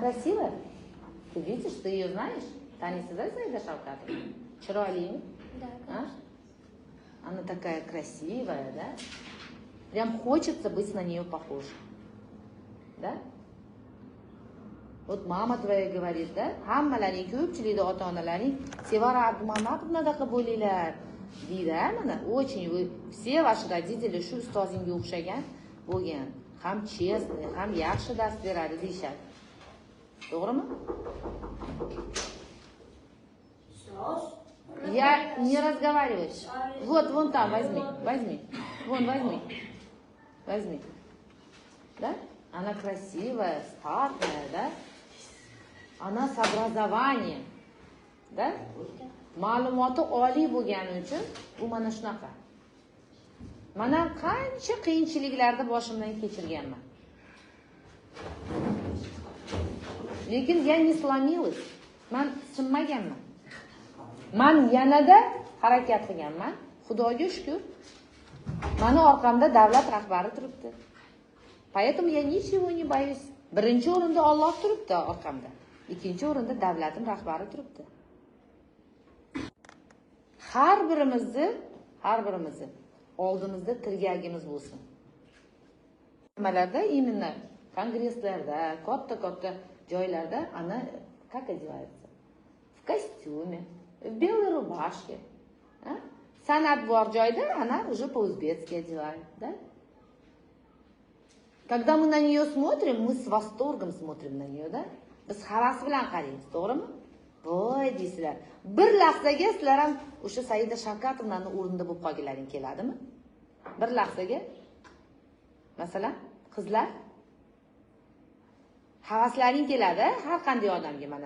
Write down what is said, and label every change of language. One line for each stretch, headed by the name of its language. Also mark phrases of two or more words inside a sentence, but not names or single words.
Russian: красивая. Ты видишь, ты ее знаешь? Танисida, да, Saida Shavkatova?
Uzbek: Chiroylimi?
Russian: Да, А? Она такая красивая, да? Прям хочется быть на нее похожей. Да? Вот mama твоя говорит, да?
Uzbek: Hammalaring ko'pchilikda ota-onalaring Sevara Abdumamadovnadaqa bo'linglar deydi, mana.
Russian: Очень вы все ваши родители
Uzbek: shu ustozingga o'xshagan bo'lgan. Ham chestный, ham yaxshi dars beradi deyshadi. To'g'rimi?
Russian: Я не разговариваю. Вот, вон там, возьми. Вон, возьми. Да? Она красивая, статная, да? Она с образованием. Да?
Uzbek: Ma'lumoti oliy bo'lgani uchun u mana shunaqa. Mana qancha qiyinchiliklarni boshimdan kechirganman.
Russian: Lekin я не сломилась.
Uzbek: Men sinmaganman. Men yanada harakat qilganman. Xudoga shukr. Mani orqamda davlat rahbari turibdi.
Russian: Поэтому я ничего не боюсь.
Uzbek: Birinchi o'rinda Alloh turibdi orqamda. Ikkinchi o'rinda davlatim rahbari turibdi. Har birimizni oldimizda tirgagimiz bo'lsin. Nimalarda, именно kongresslarda, katta joylarda ana
Russian: как одевается? В костюме, в белой рубашке.
Uzbek: San'at bor joyda ana
Russian: уже по-узбецки одевают, да? Когда мы на нее смотрим, мы с восторгом смотрим на нее, да?
Uzbek: Biz havas bilan qaraymiz, to'g'rimi? Voy deysizlar. Bir lahzaga sizlar ham o'sha Saida Shavkatovnaning o'rnida bo'lib qolganlaring keladimi? Bir lahzaga. Masalan, qizlar havaslaring keladi har qanday odamga mana.